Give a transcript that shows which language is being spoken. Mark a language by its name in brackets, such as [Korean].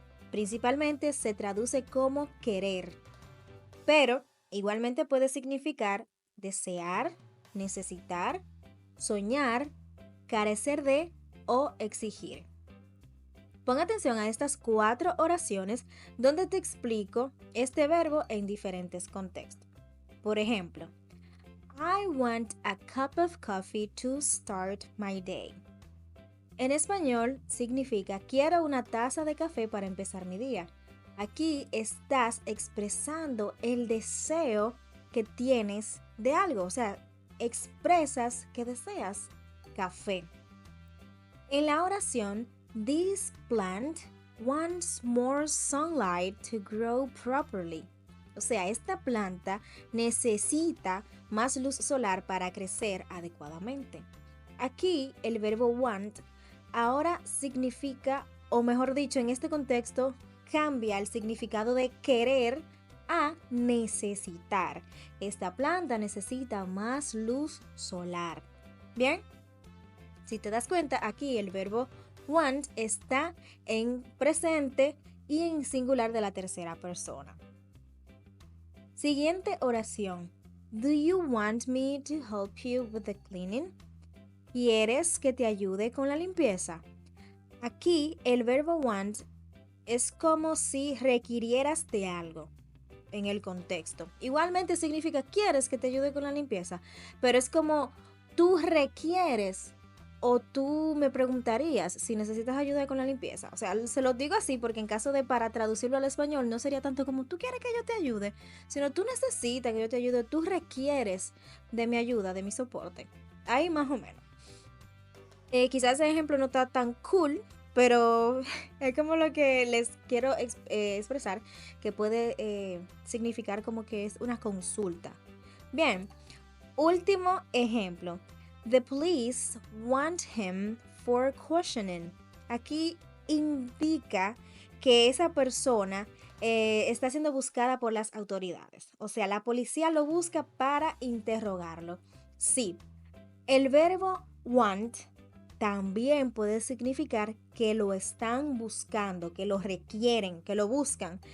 [Spanish] Principalmente se traduce como querer, pero igualmente puede significar desear, necesitar, soñar, carecer de o exigir. Pon atención a estas 4 oraciones donde te explico este verbo en diferentes contextos. Por ejemplo, [English] I want a cup of coffee to start my day. [Spanish] En español significa quiero una taza de café para empezar mi día. Aquí estás expresando el deseo que tienes de algo, o sea, expresas que deseas café. En la oración, [English] this plant wants more sunlight to grow properly. [Spanish] O sea, esta planta necesita más luz solar para crecer adecuadamente. Aquí el verbo want ahora significa, o mejor dicho, en este contexto, cambia el significado de querer a necesitar. Esta planta necesita más luz solar. Bien, si te das cuenta, aquí el verbo want está en presente y en singular de la tercera persona. Siguiente oración. [English] Do you want me to help you with the cleaning? [Spanish] ¿Quieres que te ayude con la limpieza? Aquí el verbo want es como si requirieras de algo en el contexto. Igualmente significa quieres que te ayude con la limpieza, pero es como tú requieres o tú me preguntarías si necesitas ayuda con la limpieza. O sea, se lo digo así porque en caso de para traducirlo al español no sería tanto como tú quieres que yo te ayude, sino tú necesitas que yo te ayude, tú requieres de mi ayuda, de mi soporte. Ahí más o menos. Quizás ese ejemplo no está tan cool, pero es como lo que les quiero expresar, que puede significar como que es una consulta. Bien, último ejemplo. [English] The police want him for questioning. [Spanish] Aquí indica que esa persona está siendo buscada por las autoridades. O sea, la policía lo busca para interrogarlo. Sí, el verbo want también puede significar que lo están buscando, que lo requieren, que lo buscan.